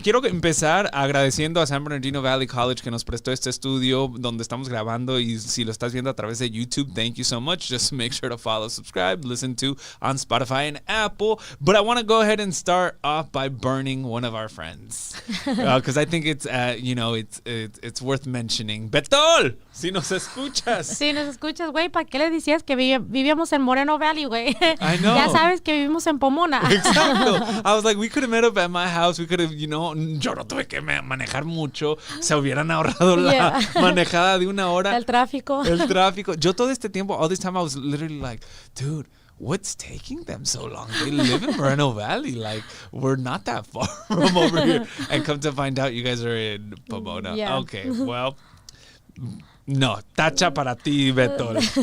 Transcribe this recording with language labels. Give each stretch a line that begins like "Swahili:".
Spanish: Quiero empezar agradeciendo a San Bernardino Valley College que nos prestó este estudio donde estamos grabando, y si lo estás viendo a través de YouTube,
English: thank you so much. Just make sure to follow, subscribe, listen to on Spotify and Apple. But I want to go ahead and start off by burning one of our friends because I think it's it's worth mentioning.
Spanish: Betol, si nos escuchas. Si nos escuchas, güey, ¿para qué le decías que vivíamos en Moreno Valley, güey?
English: I know.
Spanish: Ya sabes que vivimos en Pomona. Exacto.
English: I was like, we could have met up at my house. We could have,
Spanish: yo no tuve que manejar mucho. Se hubieran ahorrado la manejada de una hora. El tráfico. Yo todo este tiempo,
English: all this time, I was literally like, dude, what's taking them so long? They live in Moreno Valley. Like, we're not that far from over here. And come to find out, you guys are in Pomona. Yeah. Okay, well,
Spanish: no, tacha para ti, Betol.